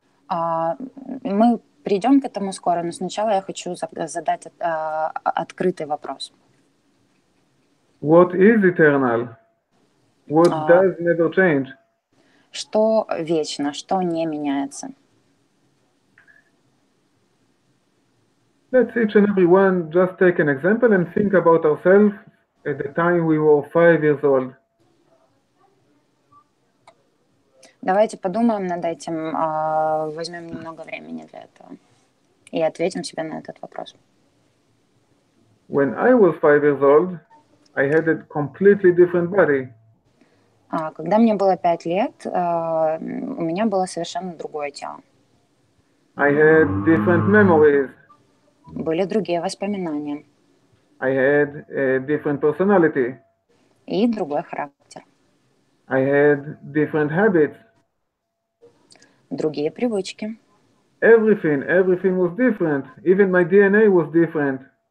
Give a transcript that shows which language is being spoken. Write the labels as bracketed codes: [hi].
[ru] Мы придем к этому скоро, но сначала я хочу задать открытый вопрос. [en] What is eternal? What does never change? [ru] Что вечно, что не меняется? [en] Let's each and every one just take an example and think about ourselves at the time we were 5 years old. [ru] Давайте подумаем над этим, возьмем немного времени для этого и ответим себе на этот вопрос. [en] When I was 5 years old, I had a completely different body. [ru] Когда мне было 5 лет, у меня было совершенно другое тело. [en] I had different memories. [ru] Были другие воспоминания. [en] I had a different personality. [ru] И другой характер. [en] I had different habits. [ru] Другие привычки. [en] Everything was different. Even my DNA was different.